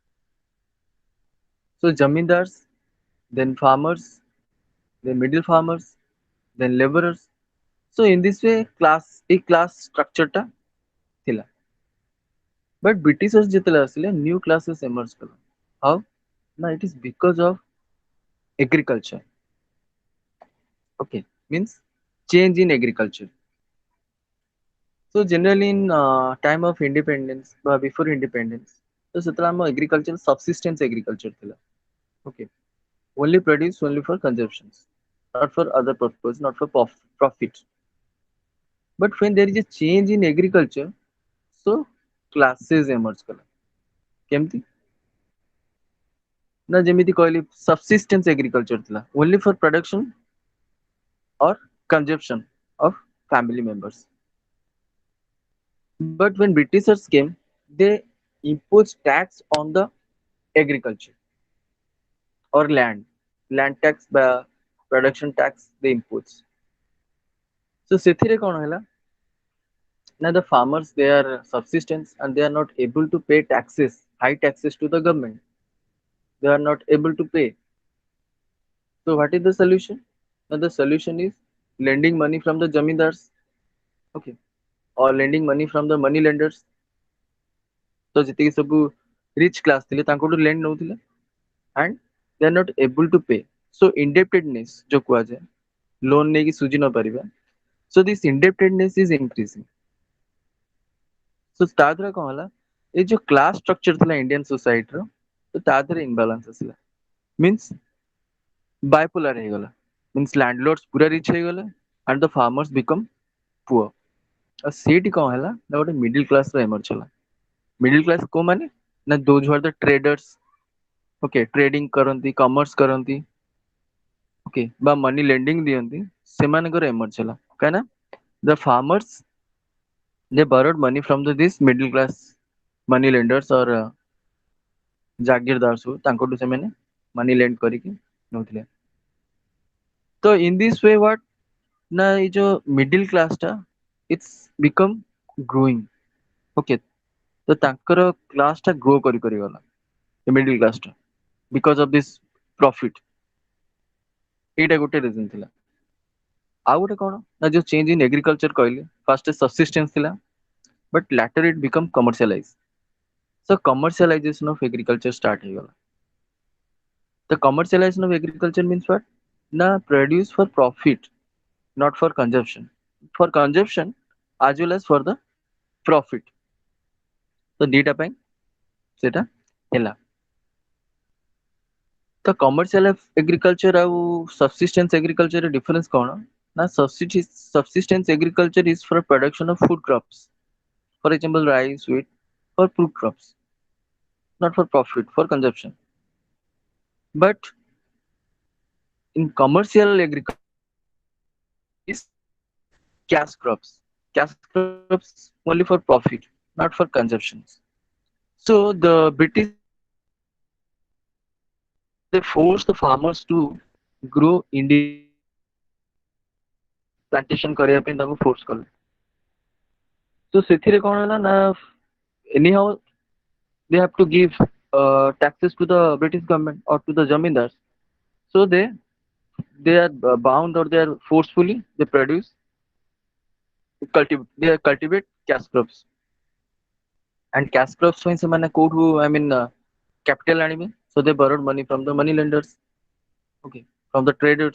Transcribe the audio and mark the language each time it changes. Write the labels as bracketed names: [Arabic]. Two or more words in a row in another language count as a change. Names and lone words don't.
[English] so zamindars then farmers then middle farmers then laborers so in this way class a class structure [Odia] ଟା ଥିଲା [English] but britishers [Odia] ଯେତେବେଳେ ଆସିଲେ [English] new classes emerge କଲା how na it is because of agriculture okay means change in agriculture so generally in time of independence before independence so [Odia] ସେତେବେଳେ ଆମ [English] agriculture subsistence agriculture ଥିଲା okay only produced only for consumptions not for other purpose not for profit but when there is a change in agriculture so classes emerge [Odia] କଲା କେମିତି ନା ଯେମିତି କହିଲି [English] subsistence agriculture ଥିଲା only for production or consumption of family members but when britishers came they imposed tax on the agriculture or land tax ବା production tax they impose so [Odia] ସେଥିରେ କଣ ହେଲା [English] now the farmers they are subsistence and they are not able to pay taxes high taxes to the government they are not able to pay so what is the solution now the solution is lending money from the zamindars okay or lending money from the money lenders so [Odia] ଯେତିକି ସବୁ [English] rich class [Odia] ଥିଲେ ତାଙ୍କଠୁ lend ନଉଥିଲେ [English] and they are not able to pay so indebtedness [Odia] ଯୋଉ କୁହାଯାଏ loan ନେଇକି ସୁଝି ନ ପାରିବା [English] so this indebtedness is increasing [Odia] so ତା ଦ୍ୱାରା କଣ ହେଲା ଏଇ ଯୋଉ [English] class structure [Odia] ଥିଲା [English] Indian societyର [Odia] ତ ତା ଦେହରେ ଇମ୍ବାଲାନ୍ସ ଆସିଲା [English] means bipolar [Odia] ହେଇଗଲା [English] means landlords [Odia] ପୁରା rich ହେଇଗଲେ [English] and the farmers become poor [Odia] ଆଉ ସେଇଠି କଣ ହେଲା ନା ଗୋଟେ [English] middle class [Odia] ର emerge ହେଲା [English] middle class [Odia] କୋଉମାନେ ନା those [English] who are the traders okay trading [Odia] କରନ୍ତି commerce କରନ୍ତି [English] okay ବା money lending [Odia] ଦିଅନ୍ତି ସେମାନଙ୍କର emerge ହେଲା କାହିଁକି ନା [English] the farmers they borrowed money from this middle class money lenders or [Odia] ଜାଗିରଦାର ସବୁ ତାଙ୍କଠୁ ସେମାନେ [English] money lend [Odia] କରିକି ନଉଥିଲେ ତ [English] in this way what [Odia] ନା ଏଇ ଯୋଉ [English] middle class ଟା it's become growing okay [Odia] ତ ତାଙ୍କର class ଟା grow କରି କରି ଗଲା ଏ [English] middle class [Odia] ଟା [English] because of this profit [Odia] ଏଇଟା ଗୋଟେ reason ଥିଲା ଆଉ ଗୋଟେ କଣ ନା ଯୋଉ [English] change in agriculture କହିଲେ first subsistence ଥିଲା but later it become commercialized so commercialization of agriculture start ହେଇଗଲା the commercialization of agriculture means what na produce for profit not for consumption for consumption as well as for the profit [Odia] ତ ଦିଟା ପାଇଁ ସେଟା ହେଲା [English] ତ commercial agriculture ଆଉ subsistence agriculture ର difference କଣ Now, subsistence agriculture is for production of food crops. For example, rice, wheat, for food crops, not for profit, for consumption. But in commercial agriculture, is cash crops. Cash crops only for profit, not for consumptions. So the British they forced the farmers to grow indigenous crops. [Odia] Plantation କରିବା ପାଇଁ ତାଙ୍କୁ force କଲେ। [English] So [Odia] ସେଥିରେ କଣ ହେଲା ନା [English] anyhow they have to give taxes to the British government or to the zamindars. So they are bound or they are forcefully they produce cultivate cash crops and cash crops [Odia] ପାଇଁ ସେମାନେ କୋଉଠୁ [English] I mean capital ଆଣିବେ so they borrowed money from the money lenders, okay, from the traders.